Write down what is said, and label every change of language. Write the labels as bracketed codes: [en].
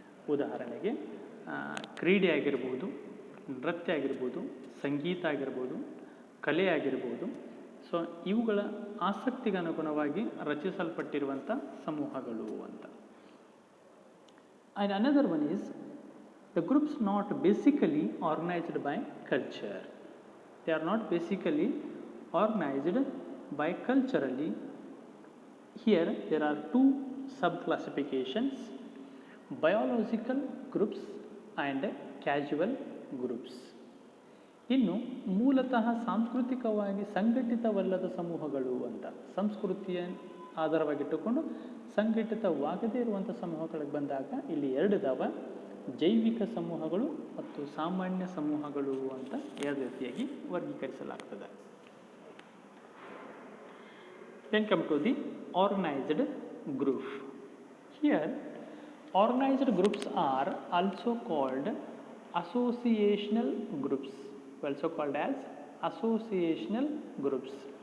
[kn] ಉದಾಹರಣೆಗೆ ಕ್ರೀಡೆ ಆಗಿರ್ಬೋದು, ನೃತ್ಯ ಆಗಿರ್ಬೋದು, ಸಂಗೀತ ಆಗಿರ್ಬೋದು, ಕಲೆ ಆಗಿರ್ಬೋದು. ಸೊ ಇವುಗಳ ಆಸಕ್ತಿಗೆ ಅನುಗುಣವಾಗಿ ರಚಿಸಲ್ಪಟ್ಟಿರುವಂಥ ಸಮೂಹಗಳು ಅಂತ. [en] And another one is the groups not basically organised by culture. They are not basically organised by culturally. Here there are two sub-classifications: biological groups and casual groups. [kn] ಇನ್ನು ಮೂಲತಃ ಸಾಂಸ್ಕೃತಿಕವಾಗಿ ಸಂಘಟಿತವಲ್ಲದ ಸಮೂಹಗಳು ಅಂತ, ಸಂಸ್ಕೃತಿಯ ಆಧಾರವಾಗಿಟ್ಟುಕೊಂಡು ಸಂಘಟಿತವಾಗದೇ ಇರುವಂಥ ಸಮೂಹಗಳಿಗೆ ಬಂದಾಗ ಇಲ್ಲಿ ಎರಡು ಇದಾವೆ: ಜೈವಿಕ ಸಮೂಹಗಳು ಮತ್ತು ಸಾಮಾನ್ಯ ಸಮೂಹಗಳು ಅಂತ ಎರಡು ರೀತಿಯಾಗಿ ವರ್ಗೀಕರಿಸಲಾಗ್ತದೆ. [en] Then come to the organized group. Here, organized groups are also called associational groups, also called as associational groups.